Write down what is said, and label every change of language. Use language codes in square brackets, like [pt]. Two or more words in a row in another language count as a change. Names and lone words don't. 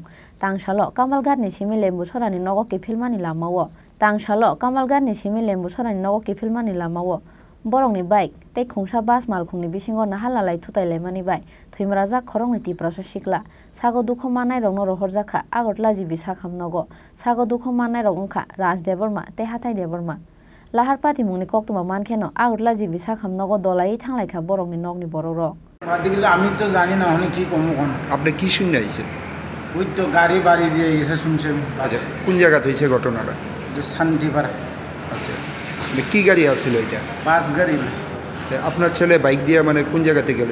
[trp] Tangshalo kamalgarni simi lembu sorani nogo kifilmani lamawo Tangshalo kamalgarni simi lembu sorani nogo kifilmani lamawo borongni bike tei khungsa bas malkhungni bisingo nahalalai thutailai bai thimraja khorongni tiprasa sikla sago dukho manai rongno rohorjaka agotla jibi sakhamnogo sago dukho manai rong wngkha Rajdeborma te Hathai Deborma lahar patimungni koktuma mankheno agotla jibi sakhamnogo dolai thanglaikha borongni nokni borok [bn] আদিগুলো আমি তো জানি না অনেক কি কম কোন আপনি কি শুনে আইছেন ওই তো গাড়ি বাড়ি দিয়ে এসে শুনছেন আচ্ছা কোন জায়গা হইছে ঘটনাটা যে শান্তিপাড়া আচ্ছা মানে কি গাড়ি আছিল এটা বাস গাড়ি আপনার ছেলে বাইক দিয়ে মানে কোন জায়গাতে গেল